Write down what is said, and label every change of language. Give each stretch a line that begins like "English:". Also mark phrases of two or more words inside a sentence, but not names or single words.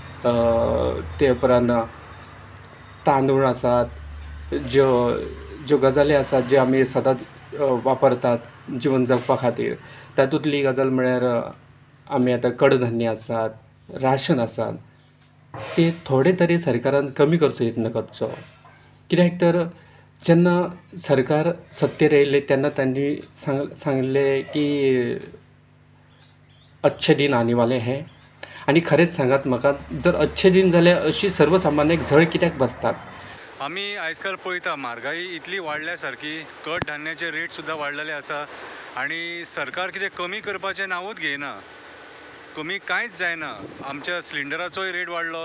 Konkani: ते उपरांत तांदूळ आसात ज्यो गजाली आसात जे आमी सदांच वापरतात जीवन जगपा खातीर तातूंतली गजाल म्हळ्यार आमी आतां कडधान्य आसात राशन आसात ते थोडे तरी सरकारान कमी करचो यत्न करचो कित्याक तर जेन्ना सरकार सत्तेर येयले तेन्ना तांणी सांगले की
Hindi: अच्छे दिन आने वाले हैं
Konkani: आनी खरेंच सांगात म्हाका जर
Hindi: अच्छे दिन
Konkani: जाल्यार अशी सर्वसामान्यांक झळ कित्याक बसतात आमी आयज काल पळयता म्हारगाई इतली वाडल्या सारकी कडधान्याचे रेट सुद्दां वाडलेले आसा आनी सरकार कितें कमी करपाचें नांवूच घेयना कमी कांयच जायना आमच्या सिलिंडराचोय रेट वाडलो